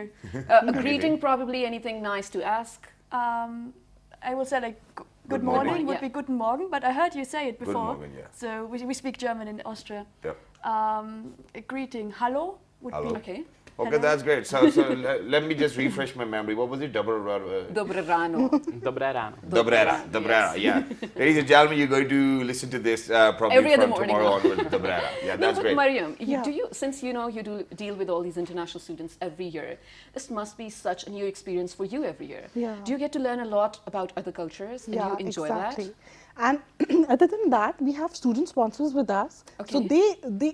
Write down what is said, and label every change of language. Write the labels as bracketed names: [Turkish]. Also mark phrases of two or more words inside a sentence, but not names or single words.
[English] A greeting, probably anything nice to ask. I will say like good Good morning morning. would Yeah. be [German] guten Morgen, [English] but I heard you say it Good before. morning, yeah. So we speak German in Austria. Yep. A greeting, hallo, would Hallo. be Okay. Okay, Hello. that's great. So let me just refresh my memory. What was it? [Slovak] Dobre rano. Dobré ráno. Dobré ráno. Dobré ráno. [English] Yeah. Ladies and gentlemen, you're going to listen to this probably Every other from morning. tomorrow onwards. [Slovak] Dobré ráno. [English] Yeah, No, that's but great. Mariam, Yeah. since you do deal with all these international students every year, this must be such a new experience for you every year. Yeah. Do you get to learn a lot about other cultures and you enjoy exactly. that? And other than that, we have student sponsors with us. So Okay.